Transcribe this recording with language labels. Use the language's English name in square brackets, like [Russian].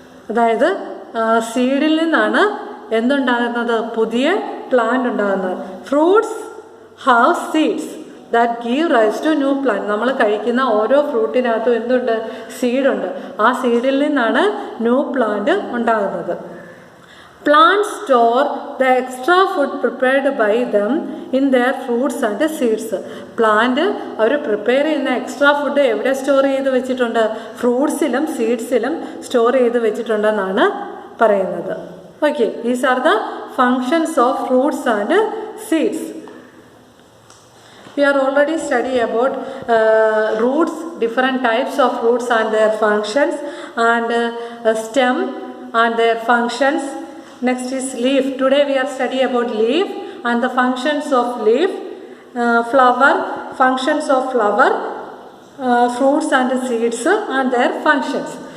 [Malayalam] അതായത് സീഡിൽ നിന്നാണ് എന്തുണ്ടാകുന്നത്? പുതിയ പ്ലാന്റ് ഉണ്ടാകുന്നത്. [English] Fruits have seeds that give rise to new plant. [Malayalam] നമ്മൾ കഴിക്കുന്ന ഓരോ ഫ്രൂട്ടിനകത്തും എന്തുണ്ട്? സീഡുണ്ട്. ആ സീഡിൽ നിന്നാണ് ന്യൂ പ്ലാന്റ് ഉണ്ടാകുന്നത്. [English] Plants store the extra food prepared by them in their fruits and seeds. [Malayalam] Plant our prepare ചെയ്യുന്ന എക്സ്ട്രാ ഫുഡ് എവിടെ സ്റ്റോർ ചെയ്ത് വെച്ചിട്ടുണ്ട്? ഫ്രൂട്ട്സിലും സീഡ്സിലും സ്റ്റോർ ചെയ്ത് വെച്ചിട്ടുണ്ടെന്നാണ് പറയുന്നത്. [English] Okay, these are the functions of fruits and seeds. We are already study about roots, different types of roots and their functions, and stem and their functions. Next is leaf. Today we are study about leaf and the functions of leaf, flower, functions of flower, fruits and seeds and their functions.